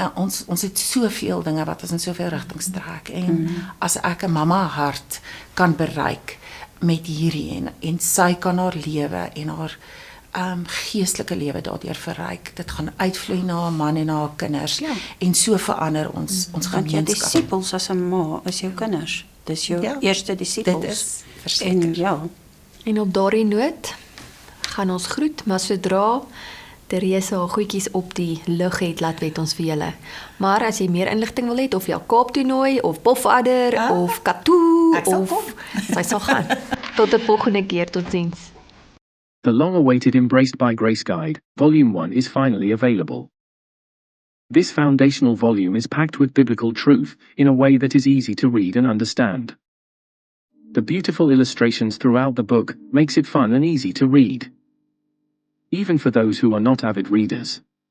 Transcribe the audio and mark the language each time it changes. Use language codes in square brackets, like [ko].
[af] Ons het soveel dinge wat ons in soveel rigtings trek en as ek 'n mamma hart kan bereik met hierdie en sy kan haar lewe en haar geestelike lewe daardeur verryk. Dit gaan uitvloei na haar man en na haar kinders en so verander ons gemeenskap. Want jou disippels as 'n ma is jou kinders. Dis jou eerste disippels. Dit is verseker. En op daardie noot gaan ons groet, maar sodra Therese haar goedjies op die lug het, laat weet ons vir julle. Maar as jy meer inligting wil hê of jou Kaap toernooi of Pofadder of Katoo of sy sal gaan. Tot 'n volgende keer, totsiens. [en] The long-awaited Embraced by Grace Guide, Volume 1 is finally available. This foundational volume is packed with biblical truth in a way that is easy to read and understand. The beautiful illustrations throughout the book makes it fun and easy to read, even for those who are not avid readers.